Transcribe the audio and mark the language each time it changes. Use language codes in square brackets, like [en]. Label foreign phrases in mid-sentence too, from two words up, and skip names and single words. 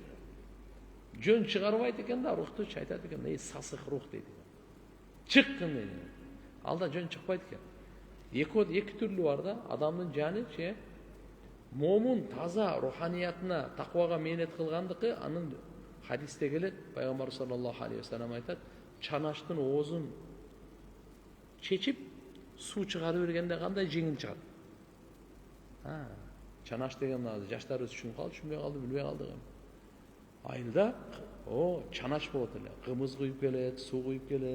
[ky] Жөн чыгарбайт экен да, рухту айтат экен, "Эй сасык рух" дейт. Чыккын дейт. Алда жөн чыкпайт экен. Эки түрлүү бар да, адамдын жаны момун таза руханиятына, таквага мээнет кылгандыкы, анын хадисте келет, Пайгамбар [ar] صلى الله عليه وسلم [ky] айтат, чанаштын оозун чечип, суу чыгарып бергенде кандай жеңил чыгат. Чанаш деген жаштарыбыз түшүнүп калды, түшүнбөй калды, билбей калдык. Айылда чанаш болот эле, кымыз куюп келет, суу куюп келет.